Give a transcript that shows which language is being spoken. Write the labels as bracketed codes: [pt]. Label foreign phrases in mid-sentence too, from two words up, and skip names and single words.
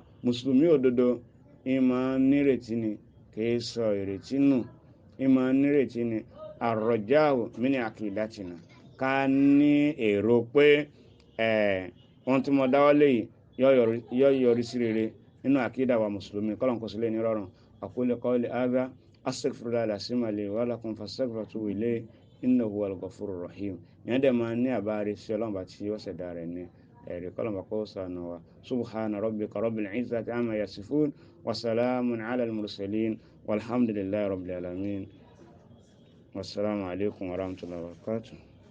[yo] Mùsùlùmí òdodo ìmọ̀ nírètí ni, kì í sọ ìrètí nù. Ìmọ̀ nírètí ni [ar] الرجاء من عقيدتنا. [yo] Ká ní èrò pé ohun tí mo dáwọ́lé yìí yóò yọrí sí rere nínú àkídà wa mùsùlùmí. Kọ́lọ́n kó sílẹ̀ ní rọrùn. [ar] أقول قولي هذا أستغفر الله العظيم لي ولكم فاستغفروه إليه إنه هو الغفور الرحيم. [yo] Ìyẹn dẹ̀ máa ní àbárí sí Ọlọ́run bá tí ó ṣẹ̀dá rẹ̀ ní ẹ̀rí. Kọ́lọ́n bá kó sànù wa. [ar] سبحان ربك رب العزة عما يصفون وسلام على المرسلين والحمد لله رب العالمين. والسلام عليكم ورحمة الله وبركاته.